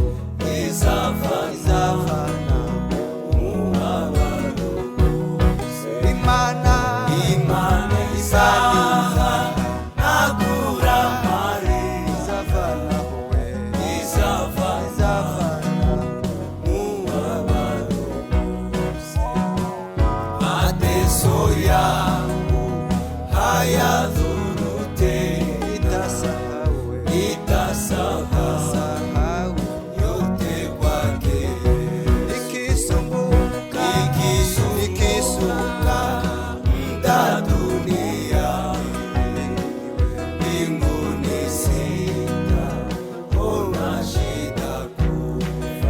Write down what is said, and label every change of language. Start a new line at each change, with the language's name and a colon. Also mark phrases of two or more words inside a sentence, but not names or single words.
Kinyarwanda: izavana umubabaro wose. imana Imana izanagura amarira, izavanaho we izavana umubabaro wose.
Swahili: Mateso yangu hayadhurute, itasahau itasahau yote kwake. ikisumbuka Ikisumbuka muda dunia, mbinguni sitaona shida kufa.